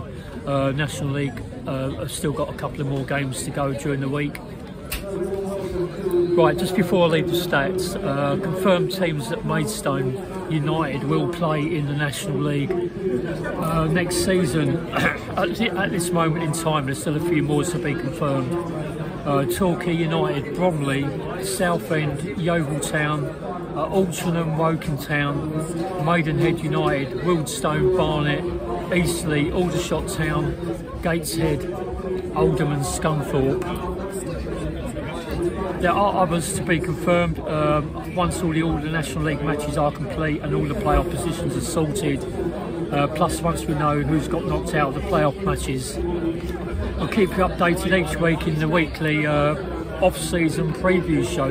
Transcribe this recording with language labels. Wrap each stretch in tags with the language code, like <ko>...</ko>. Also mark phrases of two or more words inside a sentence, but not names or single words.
<en>National League have still got a couple of more games to go during the week. Right, just before I leave the stats, confirmed teams that Maidstone United will play in the National League next season. At this moment in time, there's still a few more to be confirmed. Torquay United, Bromley, Southend, Yeovil Town, Altrincham, Woking Town, Maidenhead United, Wildstone, Barnet, Eastleigh, Aldershot Town, Gateshead, Oldham and Scunthorpe. There are others to be confirmed once all the National League matches are complete and all the playoff positions are sorted. Plus once we know who's got knocked out of the playoff matches. I'll keep you updated each week in the weekly off-season preview show.</en>